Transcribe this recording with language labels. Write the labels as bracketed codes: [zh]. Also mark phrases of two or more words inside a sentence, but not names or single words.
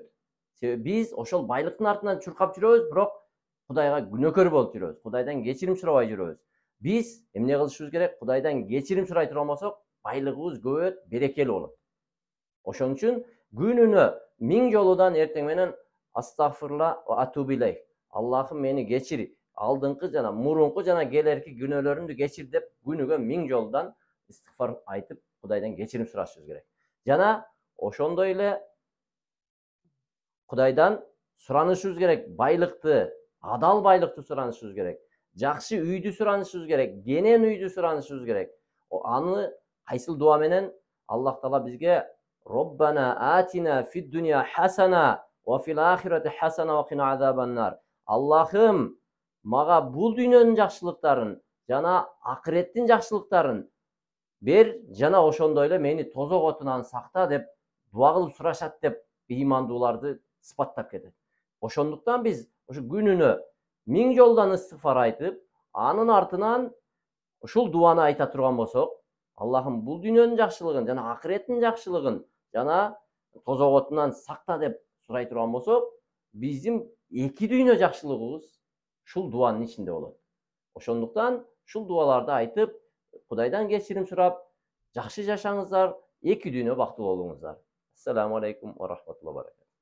[ky] Себеби биз ошол байлыктын артынан чуркап жүрөбүз, бирок Кудайга күнөөкөр болуп жүрөбүз, Кудайдан кечирим сурабай жүрөбүз. Биз эмне кылышыбыз керек? Кудайдан кечирим сурай турган болсок, байлыгыбыз көбөйөт, берекелүү болот. Ошон үчүн күнүнө 1000 жолудан эртең менен [ar] أستغفر الله وأتوب إليه. [ky] Аллахым мени кечир, алдыңкы жана мурунку жана келерки күнөөлөрүмдү кечир деп күнүгө 1000 жолудан истигфар айтып, Кудайдан кечирим сурашыбыз керек. Жана ошондой эле Кудайдан суранышыбыз керек, байлыкты, адал байлыкты суранышыбыз керек. Жакшы үйдү суранышыбыз керек, кенен үйдү суранышыбыз керек. Аны кайсыл дуа менен? Аллах Таала бизге [ar] ربنا آتنا في الدنيا حسنة وفي الآخرة حسنة وقنا عذاب النار. [ky] Аллахым, мага бул дүйнөнүн жакшылыктарын жана акыреттин жакшылыктарын бер, жана ошондой эле мени тозок отунан сакта деп дуа кылып сурашат деп ыймандууларды сыпаттап кетет. Ошондуктан биз ошо күнүнө 1000 жолдан истигфар айтып, анын артынан ушул дуаны айта турган болсок, Аллахым бул дүйнөнүн жакшылыгын жана акыреттин жакшылыгын жана тозок отунан сакта деп сурай турган болсок, биздин эки дүйнө жакшылыгыбыз ушул дуанын ичинде болот. Ошондуктан ушул дуаларды айтып, Кудайдан кечирим сурап, жакшы жашаңыздар, эки дүйнө бактылуу болуңуздар. [ar] السلام عليكم ورحمة الله وبركاته.